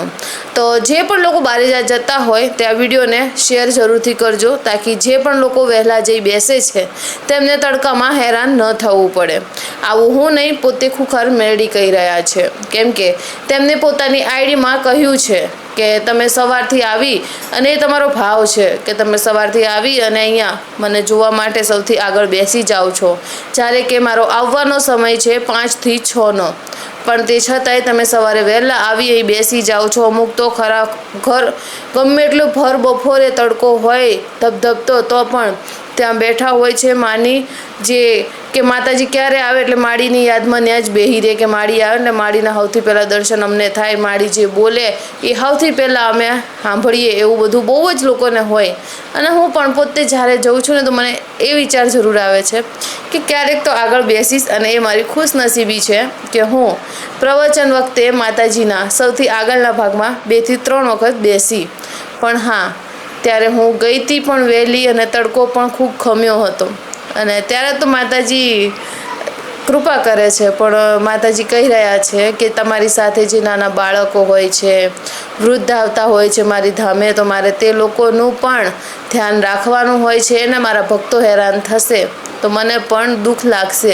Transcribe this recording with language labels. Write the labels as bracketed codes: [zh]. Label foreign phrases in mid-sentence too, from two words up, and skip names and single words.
[gu] તો જે પણ લોકો બારેજા જતા હોય તે આ વિડિયો ને શેર જરૂરથી કરજો, તાકિ જે પણ લોકો વહેલા જઈ બેસે છે તેમને તડકામાં હેરાન ન થવું પડે। આવું હું નહીં, પોતે ખુખાર મેળી કહી રહ્યા છે, કેમ કે તેમને પોતાની આઈડી માં કહ્યું છે કે તમે સવારથી આવી અને તમારો ભાવ છે કે તમે સવારથી આવી અને અહીંયા મને જોવા માટે સૌથી આગળ બેસી જાઓ છો, જ્યારે કે મારો આવવાનો સમય છે 5 થી 6 નો, પણ તે છતાંય તમે સવારે વહેલા આવી અહીં બેસી જાઓ છો। અમુક તો ખરા ઘર ગમે એટલો ભર બપોરે તડકો હોય ધબધબતો તો પણ ત્યાં બેઠા હોય છે માની જે કે માતાજી ક્યારે આવે એટલે માળીની યાદમાં ન્યાં જ બેહી રહે કે માળી આવે ને માળીના સૌથી પહેલા દર્શન અમને થાય, માળી જે બોલે એ સૌથી પહેલા અમે સાંભળીએ, એવું બધું બહુ જ લોકોને હોય। અને હું પણ પોતે જ્યારે જઊં છું ને તો મને એ વિચાર જરૂર આવે છે કિ ક્યારેક તો આગળ બેસીશ અને એ મારી ખુશનસીબી છે કે હું પ્રવચન વખતે માતાજીના સૌથી આગળના ભાગમાં 2 થી 3 વખત બેસી। પણ હાં, ત્યારે હૂં ગઈ થી પણ વહેલી અને તડકો પણ ખૂબ ખમ્યો હતો અને ત્યારે તો માતાજી કૃપા કરે છે। પણ માતાજી કહી રહ્યા છે કે તમારી સાથે જે નાના બાળકો હોય છે, વૃદ્ધ આવતા હોય છે મારી ધામે, તો મારે તે લોકોનું પણ ધ્યાન રાખવાનું હોય છે ને મારા ભક્તો હેરાન થશે તો મને પણ દુખ લાગશે।